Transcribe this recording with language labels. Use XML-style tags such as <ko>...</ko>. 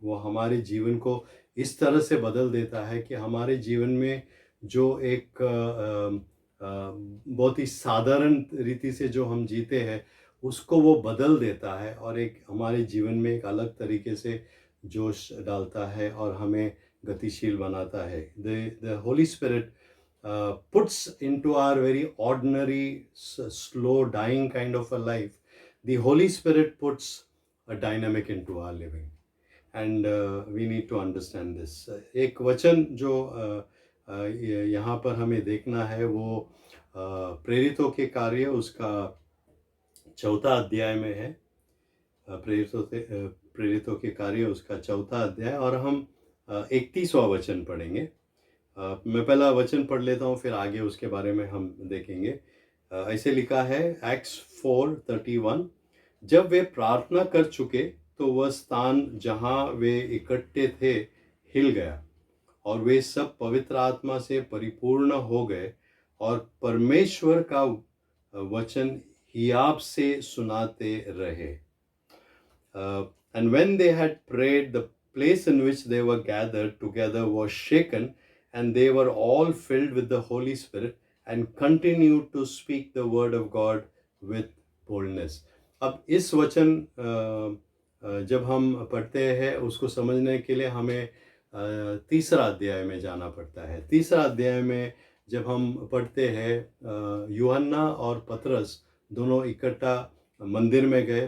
<hi>वो हमारे जीवन को इस तरह से बदल देता है कि हमारे जीवन में जो एक बहुत ही साधारण रीति से जो हम जीते हैं उसको वो बदल देता है और एक हमारे जीवन में एक अलग तरीके से जोश डालता है और हमें गतिशील बनाता है।</hi> <en>The Holy Spirit puts into our very ordinary, slow, dying kind of a life, the Holy Spirit puts a dynamic into our living. And we need to understand this.</en> <hi>एक वचन जो यहाँ पर हमें देखना है वो प्रेरितों के कार्य उसका 4 अध्याय में है। प्रेरितों के कार्य उसका 4 अध्याय और हम 31वां वचन पढ़ेंगे। मैं पहला वचन पढ़ लेता हूँ, फिर आगे उसके बारे में हम देखेंगे। ऐसे लिखा है एक्ट्स 4:31, जब वे प्रार्थना कर चुके तो वह स्थान जहाँ वे इकट्ठे थे हिल गया और वे सब पवित्र आत्मा से परिपूर्ण हो गए और परमेश्वर का वचन हियाब से सुनाते रहे।</hi> <en>And when they had prayed, the place in which they were gathered together was shaken, and they were all filled with the Holy Spirit and continued to speak the word of God with boldness.</en> <hi>अब इस वचन जब हम पढ़ते हैं उसको समझने के लिए हमें 3रा अध्याय में जाना पड़ता है। 3रा अध्याय में जब हम पढ़ते हैं यूहन्ना और पतरस दोनों इकट्ठा मंदिर में गए।</hi>